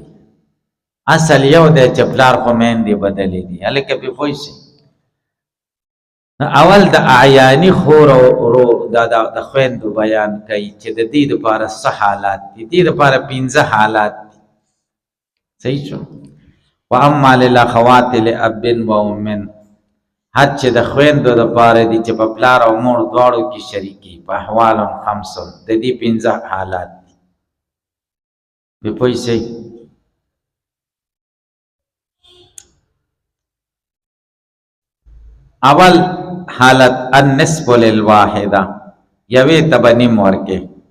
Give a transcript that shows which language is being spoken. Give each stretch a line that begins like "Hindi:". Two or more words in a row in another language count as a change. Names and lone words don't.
Pashto: اصل یو دی چې پلار خو میندې بدلې دي. هلکه پې پوه شئ. اول د اعیانی خور او د خویندو بیان کوي چې د دې دپاره څه حالات دي. دې دپاره 15 حالات دي. صحیح شو؟
Arabic: و اما للاخوات لاب و ام.
Pashto: حد چې د خویندو دپاره دي چې په پلار او مور دواړو کې شریکي، په احوال 5 د دې 15 حالات دي. پې پوه شئ. اول حالت
Arabic: النصف للواحده،
Pashto: یوې ته به نیم ورکې.